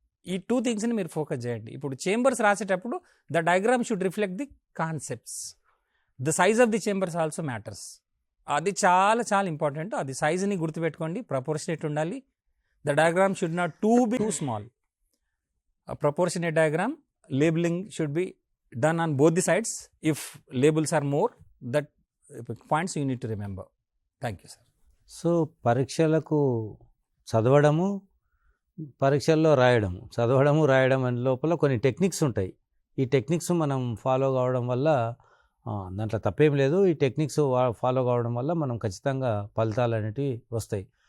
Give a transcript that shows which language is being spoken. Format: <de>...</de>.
<te>ఈ 2 థింగ్స్ని మీరు ఫోకస్ చేయండి. ఇప్పుడు చేంబర్స్ రాసేటప్పుడు</te> <en>The diagram should reflect the concepts. The size of the chambers also matters.</en> <te>అది చాలా చాలా ఇంపార్టెంట్. అది సైజుని గుర్తుపెట్టుకోండి, ప్రపోర్షనేట్ ఉండాలి.</te> <en>The diagram should not to be too small. Proportionate diagram, labelling should be done on both the sides. If labels are more, that points you need to remember. Thank you, sir.</en> <te>So పరీక్షలకు చదవడము, పరీక్షల్లో రాయడము, చదవడము రాయడం అనే లోపల కొన్ని techniques ఉంటాయి. ఈ టెక్నిక్స్ మనం ఫాలో కావడం వల్ల దాంట్లో తప్పేం లేదు. ఈ టెక్నిక్స్ ఫాలో కావడం వల్ల మనం ఖచ్చితంగా ఫలితాలు అనేటివి వస్తాయి.</te>